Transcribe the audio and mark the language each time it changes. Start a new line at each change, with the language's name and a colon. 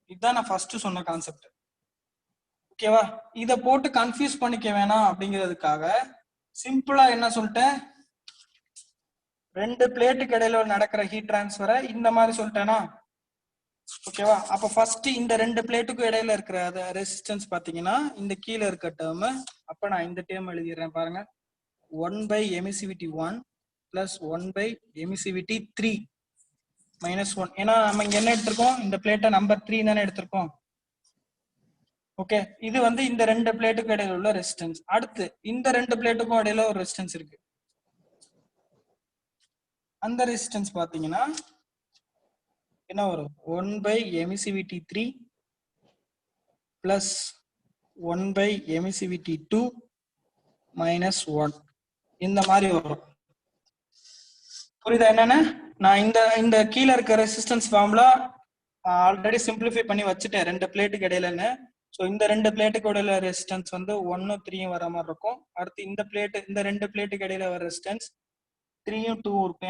Tamil: இதுதான் நான் ஃபர்ஸ்ட் சொன்ன கான்செப்ட். ஓகேவா? இத போட்டு கன்ஃபியூஸ் பண்ணிக்க வேணாம் அப்படிங்கிறதுக்காக சிம்பிளா என்ன சொல்லிட்டேன், 2 பிளேட்டுக்கு இடையில நடக்கிற ஹீட் டிரான்ஸ்ஃபரை இந்த மாதிரி சொல்லிட்டேனா, ஓகேவா? அப்ப ஃபர்ஸ்ட் இந்த ரெண்டு பிளேட்டுக்கும் இடையில இருக்கிற ரெசிஸ்டன்ஸ் பாத்தீங்கன்னா இந்த கீழே இருக்க டேர்ம். அப்ப நான் இந்த டேர்ம் எழுதிடுறேன் பாருங்க.
English: 1 by emissivity 1 plus 1 by emissivity 3 minus 1.
Tamil: ஏன்னா நம்ம இங்க என்ன எடுத்திருக்கோம்? இந்த பிளேட்டை நம்பர் 3 தானே எடுத்திருக்கோம். ஓகே, இது வந்து இந்த ரெண்டு பிளேட்டுக்கும் இடையில உள்ள ரெசிஸ்டன்ஸ். அடுத்து இந்த ரெண்டு பிளேட்டுக்கும் இடையில ஒரு ரெசிஸ்டன்ஸ் இருக்கு. அந்த ரெசிஸ்டன்ஸ் பாத்தீங்கன்னா என்ன வரும்?
English: 1 by emissivity 3 plus 1 by emissivity 2 minus 1.
Tamil: இந்த மாதிரி வரும். புரியுதா என்னன்னு? நான் இந்த கீழே இருக்க ரெசிஸ்டன்ஸ் ஃபார்முலா ஆல்ரெடி சிம்பிளிஃபை பண்ணி வச்சுட்டேன் ரெண்டு பிளேட்டுக்கு இடையிலன்னு. ஸோ இந்த ரெண்டு பிளேட்டுக்கு இடையில ரெசிஸ்டன்ஸ் வந்து 1 3 வர மாதிரி இருக்கும். அடுத்து இந்த ரெண்டு பிளேட்டுக்கு இடையில வர ரெசிஸ்டன்ஸ் 3 2 இருக்கும்.